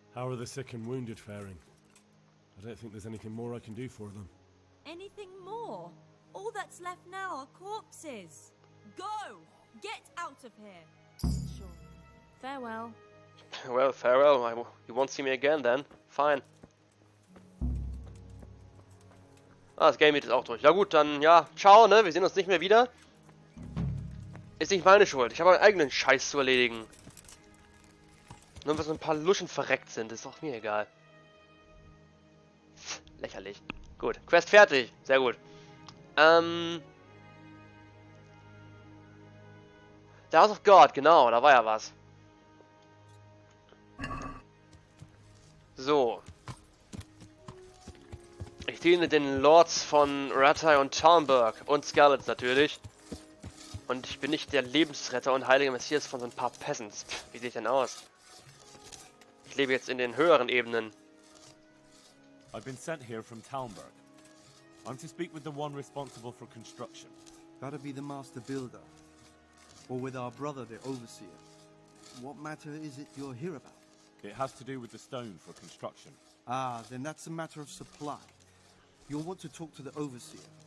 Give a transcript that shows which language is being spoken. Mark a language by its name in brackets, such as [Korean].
[English] How are the sick and wounded faring? I don't think there's anything more I can do for them. Anything more? All that's left now are corpses. Go! Get out of here! Sure. Farewell. Well, farewell. You won't see me again then. Fine. [German] Ah, das Game ist auch durch. Ja gut, dann ja, ciao, ne? Wir sehen uns nicht mehr wieder. Ist nicht meine Schuld. Ich habe einen eigenen Scheiß zu erledigen. Nur weil so ein paar Luschen verreckt sind, ist doch mir egal. Pff, lächerlich. Gut, Quest fertig. Sehr gut. [English] The House of God, [German] genau, da war ja was. So. Ich diene den Lords von Rattay und Tarnberg und Skeletons natürlich. Und ich bin nicht der Lebensretter und heilige Messias von so ein paar Peasants. Pff, wie sehe ich denn aus? Ich lebe jetzt in den höheren Ebenen. [English] I've been sent here from Talmberg. I'm to speak with the one responsible for construction. Gotta be the master builder. Or with our brother, the overseer. What matter is it you're here about? It has to do with the stone for construction. Ah, then that's a matter of supply. You'll want to talk to the overseer.